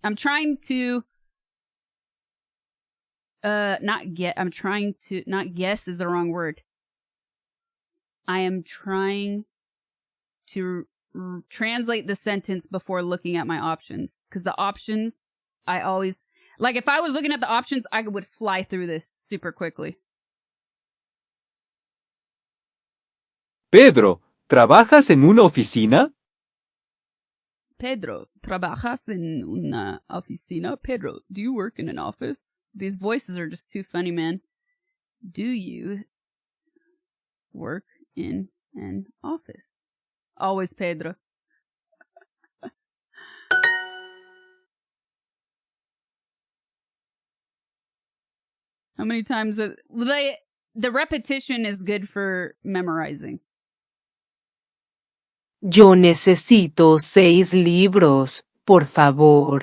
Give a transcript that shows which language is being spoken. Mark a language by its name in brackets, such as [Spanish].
[English] I'm trying to not guess is the wrong word. I am trying to translate the sentence before looking at my options. Because the options, I always... Like, if I was looking at the options, I would fly through this super quickly. [Spanish] Pedro, ¿trabajas en una oficina? Pedro, ¿trabajas en una oficina? [English] Pedro, do you work in an office? These voices are just too funny, man. Do you work in an office? Always Pedro. How many times... the repetition is good for memorizing. [Spanish] Yo necesito 6 libros, por favor.